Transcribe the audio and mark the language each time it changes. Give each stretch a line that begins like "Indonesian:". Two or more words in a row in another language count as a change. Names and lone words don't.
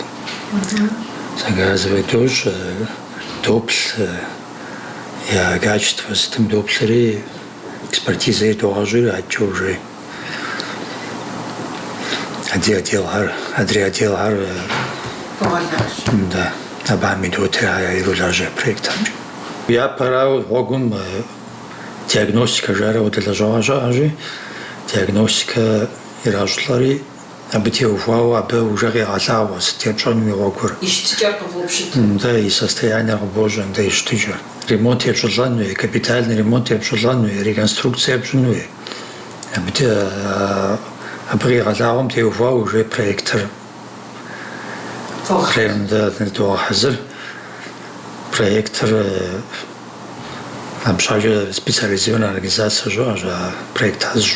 Kabardian: Заказывать дощ доплъ я качество зытым доплъри экспертизэ догъэщӏри атчӏэ уже адрей отделхэр да абами дотыр иролажьэ проектхэр. Япэрауэ гъуэгум диагностикэ жарэу дэлэжьэгъуэ щыӏэщи, диагностикэ иращӏлӏэри абы теухуауэ абы уже къегъэлъагъуэ сыт епщӏэну и гъуэгур. Ищтыкӏэр къывопщыт. Да, и состояние къыбощӏэ, да, ищтыкӏэ. Ремонт епщӏылӏэн хуей,
Russian: капитальный ремонт
Kabardian: епщӏылӏэн хуей, реконструкцие епщӏын хуей. Абы къегъэлъагъуэм теухуауэ уже проектыр. Догъэхьэзыр проектыр абщхьэкӏэ
Russian: специализированная организация
Kabardian: щыӏэщ, проект хьэзщӏу.